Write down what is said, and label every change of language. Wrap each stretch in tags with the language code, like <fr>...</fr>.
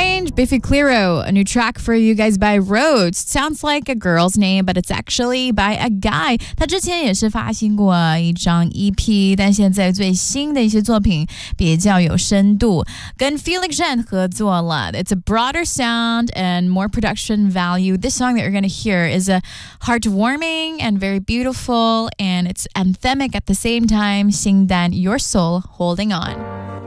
<en>'Biffy Clyro', a new track for you guys by Rhodes. Sounds like a girl's name, but it's actually by a guy.</en> <zh>他之前也是发行过一张 EP, 但现在最新的一些作品比较有深度。跟 Felix Jen 合作了。</zh> <en>It's a broader sound and more production value. This song that you're going to hear is a heartwarming and very beautiful, and it's anthemic at the same time.</en> <zh>新单 Your Soul Holding On.</zh>